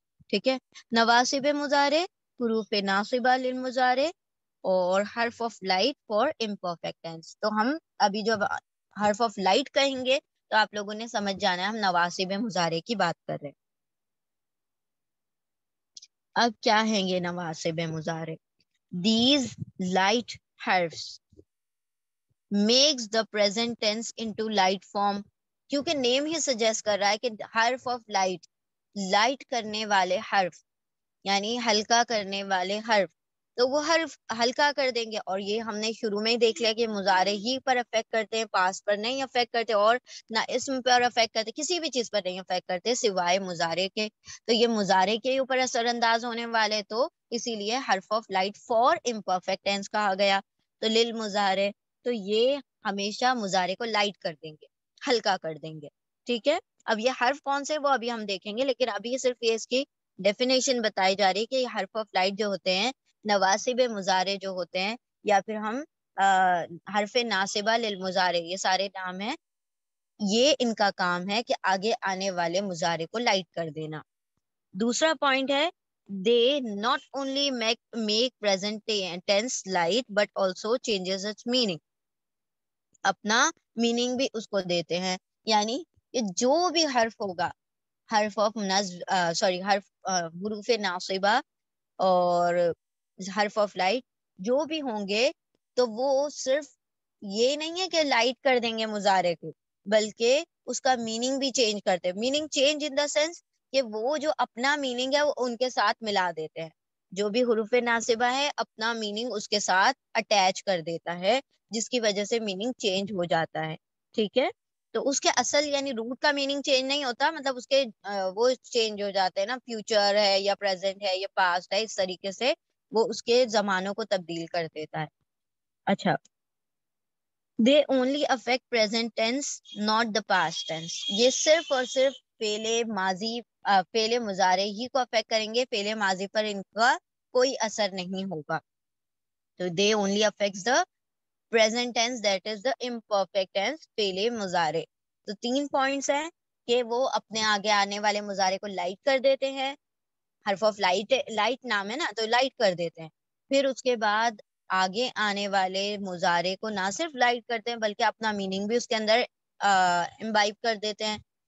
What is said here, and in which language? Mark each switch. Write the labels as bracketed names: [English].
[Urdu] ٹھیک ہے، نواسب مضارع، حروف ناصبہ للمضارع اور حرف of light for imperfect tennis. تو ہم ابھی جب حرف آف لائٹ کہیں گے تو آپ لوگوں نے سمجھ جانا ہے ہم نواسب مضارع کی بات کر رہے ہیں. اب کیا ہیں یہ نواسب مضارع؟ [English] These light حرفs makes the present tense into light form. [Urdu] کیونکہ نیم ہی سجیسٹ کر رہا ہے کہ حرف آف لائٹ، لائٹ کرنے والے حرف یعنی ہلکا کرنے والے حرف، تو وہ حرف ہلکا کر دیں گے. اور یہ ہم نے شروع میں ہی دیکھ لیا کہ مضارع ہی پر افیکٹ کرتے ہیں، پاس پر نہیں افیکٹ کرتے، اور نہ اسم پر افیکٹ کرتے، کسی بھی چیز پر نہیں افیکٹ کرتے سوائے مضارع کے. تو یہ مضارع کے اوپر اثر انداز ہونے والے، تو اسی لیے حرف of light for imperfect tennis کہا گیا. تو للمضارع، تو یہ ہمیشہ مضارع کو لائٹ کر دیں گے، ہلکا کر دیں گے. ٹھیک ہے، اب یہ حرف کون سے وہ ابھی ہم دیکھیں گے، لیکن ابھی صرف یہ اس کی ڈیفینیشن بتائی جا رہی ہے کہ یہ حرف آف لائٹ جو ہوتے ہیں، نواسب مضارع جو ہوتے ہیں، یا پھر ہم حرف ناصبہ للمضارع، یہ سارے نام ہیں، یہ ان کا کام ہے کہ آگے آنے والے مضارع کو لائٹ کر دینا. دوسرا پوائنٹ ہے [English] they not only make present tense light but also changes its meaning. [Urdu] اپنا میننگ بھی اس کو دیتے ہیں، یعنی کہ جو بھی حرف ہوگا، حرف آف حرف حروف ناصبہ اور حرف آف لائٹ جو بھی ہوں گے، تو وہ صرف یہ نہیں ہے کہ لائٹ کر دیں گے مضارع کو، بلکہ اس کا میننگ بھی چینج کرتے ہیں. Meaning change [English] in the sense [Urdu] کہ وہ جو اپنا میننگ ہے وہ ان کے ساتھ ملا دیتے ہیں. جو بھی حروف ناصبہ ہے اپنا میننگ اس کے ساتھ اٹیچ کر دیتا ہے، جس کی وجہ سے میننگ چینج ہو جاتا ہے. ٹھیک ہے، تو اس کے اصل یعنی روٹ کا میننگ چینج نہیں ہوتا، مطلب اس کے وہ چینج ہو جاتے ہیں نا، فیوچر ہے یا پریزنٹ ہے یا پاسٹ ہے، اس طریقے سے وہ اس کے زمانوں کو تبدیل کر دیتا ہے. [English] اچھا، they only affect present tense not the past tense. [Urdu] یہ صرف اور صرف پہلے ماضی پہلے مضارع ہی کو افیکٹ کریں گے، پہلے ماضی پر ان کا کوئی اثر نہیں ہوگا. [English] تو they only affects the present tense, that is the imperfect tense، [Urdu] پہلے مضارع. تو 3 پوائنٹس ہیں کہ وہ اپنے آگے آنے والے مضارع کو لائٹ کر دیتے ہیں. حرف آف لائٹ نام ہے نا، تو لائٹ کر دیتے ہیں. پھر اس کے بعد آگے آنے والے مضارع کو نہ صرف لائٹ کرتے ہیں بلکہ اپنا میننگ بھی اس کے اندر امبائب کر دیتے ہیں.